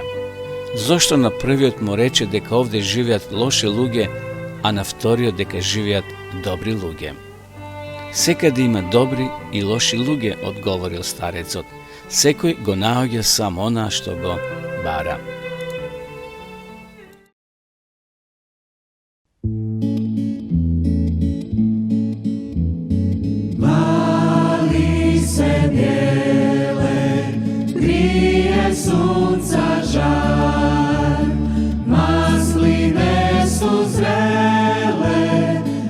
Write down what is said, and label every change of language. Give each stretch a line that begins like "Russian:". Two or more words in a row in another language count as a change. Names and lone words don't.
Macedonian: Зошто на првиот му рече дека овде живеат лоши луѓе, а на вториот дека живеат добри луѓе?" "Секаде има добри и лоши луѓе," одговорил старецот. "Секој го наоѓа само она што го бара."
Croatian: Vali se bijele, grije sunca žar, masline su zrele,